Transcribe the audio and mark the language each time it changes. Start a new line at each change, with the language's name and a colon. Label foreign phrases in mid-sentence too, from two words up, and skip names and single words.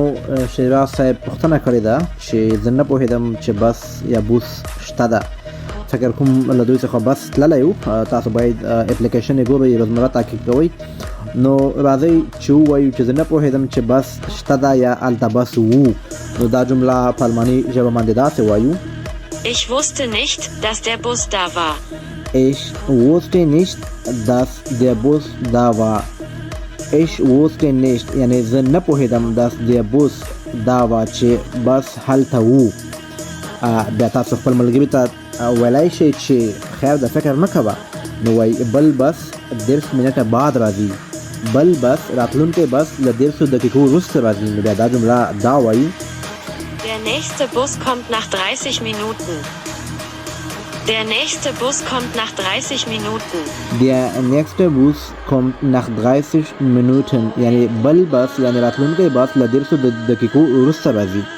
Pashto: شیراز صاحب پوښتنه کړې ده چې زه نه پوهېدم چې بس یا بوس شته ده. فکر کوم له دوی څخه بس تللی و. تاسو باید اپلیکیشن یې ګورئ، روزمره تعقیب کوئ. نو راځئ چې ووایو چې زه نه پوهېدم چې بس شته ده یا هلته بس وو. نو دا جمله په الماني ژبه باندې داسې وایو:
German: Ich wusste nicht, dass der Bus da war. Ich wusste nicht, dass der Bus da war. Ich wusste nicht
Pashto: یعنی زه نه پوهېدم
German: dass der Bus
Pashto: دا وه چې بس هلته وو. بیا تاسو خپل ملګري ته ویلی شئ چې خیر د فکر مه کوه، نو وایي بل بس 10 منټه بعد راځي، بل بس راتلونکی بس له 10 دقیقو وروسته راځي. نو بیا دا جمله دا وایي:
German: Der nächste Bus kommt nach 30 Minuten. Der nächste Bus kommt nach 30 Minuten. Der nächste Bus kommt nach 30 Minuten
Pashto: یعنی بل بس یعنی راتلونکی بس له 10 دقیقو وروسته راځي.